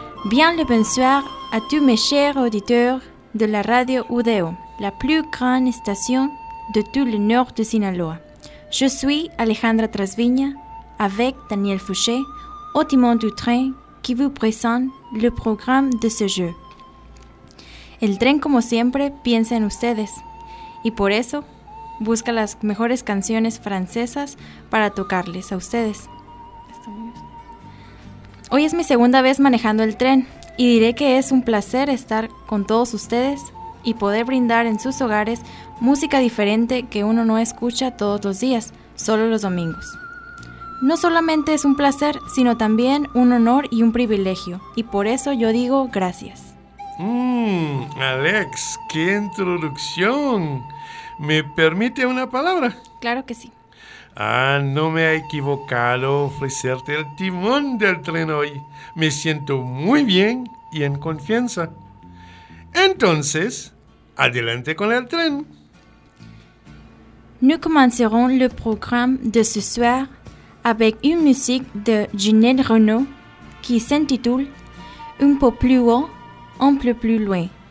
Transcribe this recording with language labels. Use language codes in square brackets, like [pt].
[fr] Bien le bonsoir à tous mes chers auditeurs de la radio UDEO, la plus grande station de tout le nord de Sinaloa. Je suis Alejandra Trasviña avec Daniel Fouché, au timon du train qui vous présente le programme de ce jeu. [es] El tren, como siempre, piensa en ustedes y por eso busca las mejores canciones francesas para tocarles a ustedes. Hoy es mi segunda vez manejando el tren y diré que es un placer estar con todos ustedes y poder brindar en sus hogares música diferente que uno no escucha todos los días, solo los domingos. No solamente es un placer, sino también un honor y un privilegio, y por eso yo digo gracias. Alex, qué introducción. ¿Me permite una palabra? Claro que sí. No me he equivocado ofrecerte el timón del tren hoy. Me siento muy bien y en confianza. Entonces, adelante con el tren. [fr] Nous commencerons le programme de ce soir avec une musique de Ginette Renaud qui s'intitule Un peu plus haut, un peu plus loin.